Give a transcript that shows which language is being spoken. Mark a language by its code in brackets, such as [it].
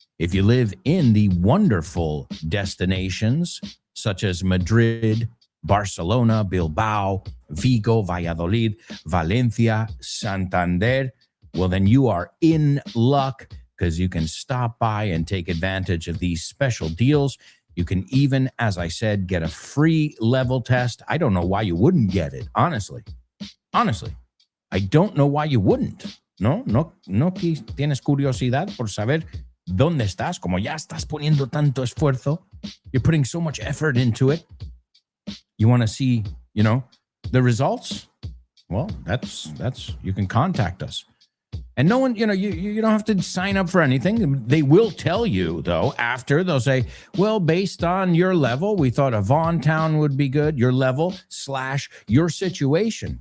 [en] If you live in the wonderful destinations such as Madrid, Barcelona, Bilbao, Vigo, Valladolid, Valencia, Santander, well, then you are in luck. because you can stop by and take advantage of these special deals. You can even, as I said, get a free level test. I don't know why you wouldn't get it, honestly. Honestly, I don't know why you wouldn't. [es] No que tienes curiosidad por saber dónde estás, como ya estás poniendo tanto esfuerzo. [en] You're putting so much effort into it. You want to see, the results? Well, that's you can contact us. And no one, you don't have to sign up for anything. They will tell you, though, after. They'll say, well, based on your level, we thought a Vaughan town would be good, your level / your situation.